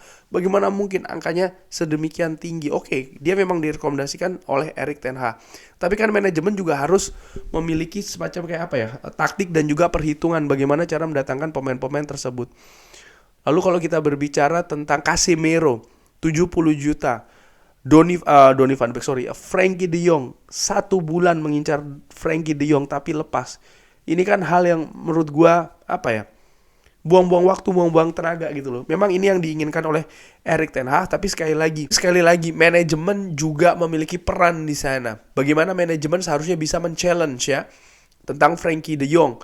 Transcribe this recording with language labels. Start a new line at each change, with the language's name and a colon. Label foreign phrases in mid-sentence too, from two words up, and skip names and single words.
Indonesian: Bagaimana mungkin angkanya sedemikian tinggi? Oke, dia memang direkomendasikan oleh Erik ten Hag. Tapi kan manajemen juga harus memiliki semacam kayak apa ya? Taktik dan juga perhitungan bagaimana cara mendatangkan pemain-pemain tersebut. Lalu kalau kita berbicara tentang Casemiro, 70 juta. Donny van de Beek, Frenkie de Jong 1 bulan mengincar Frenkie de Jong tapi lepas. Ini kan hal yang menurut gua apa ya? Buang-buang waktu, buang-buang tenaga gitu loh. Memang ini yang diinginkan oleh Erik ten Hag, tapi sekali lagi manajemen juga memiliki peran di sana. Bagaimana manajemen seharusnya bisa men-challenge ya tentang Frenkie de Jong.